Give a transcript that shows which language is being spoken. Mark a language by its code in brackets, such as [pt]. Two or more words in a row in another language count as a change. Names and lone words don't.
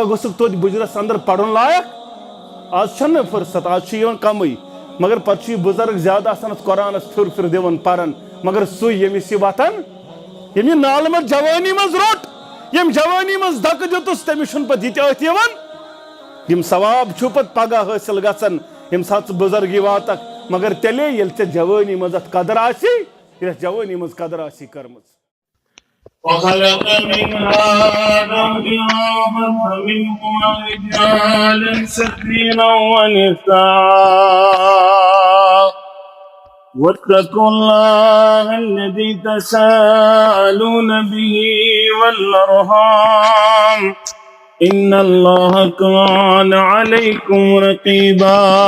[ks] گوٚژھُکھ توتہِ بُجرس اندر پرُن لایق آز چھنہٕ فرست آز چھُ یِوان کمٕے مگر پتہٕ چھُ یہِ بُزرگ زیادٕ آسان اتھ قرآنس پھِر دِوان پران مگر سُے ییٚمِس یہِ وتھان ییٚمۍ یہِ نالہٕ منٛز جوٲنی منٛز روٚٹ ییٚمۍ جوٲنی منٛز دکہٕ دِتُس تٔمِس چھُنہٕ پتہٕ یہِ تہِ أتھۍ یِوان یِم ثواب چھُ پتہٕ پگہہ حٲصِل گژھان ییٚمہِ ساتہٕ ژٕ بُزرگی واتکھ مگر تیٚلے ییٚلہِ ژےٚ جوٲنی منٛز اتھ قدر آسی ییٚلہِ اتھ جوٲنی منٛز قدر آسی کٔرمٕژ [ar] وخلق منها زوجها وبث منهما رجالا كثيرا ونساء واتقوا الله الذي تساءلون به والأرحام إن الله كان عليكم رقيبا